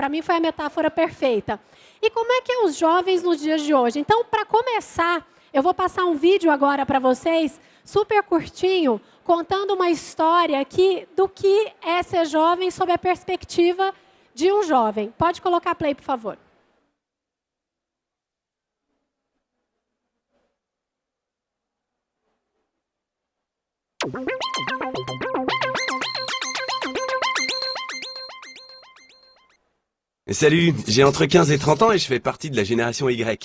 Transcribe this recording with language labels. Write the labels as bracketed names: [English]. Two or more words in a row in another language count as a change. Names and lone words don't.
[Portuguese] Para mim foi a metáfora perfeita. E como é que é os jovens nos dias de hoje? Então, para começar, eu vou passar um vídeo agora para vocês, super curtinho, contando uma história aqui do que é ser jovem sob a perspectiva de um jovem. Pode colocar play, por favor. [French] Salut, j'ai entre 15 et 30 ans et je fais partie de la génération Y.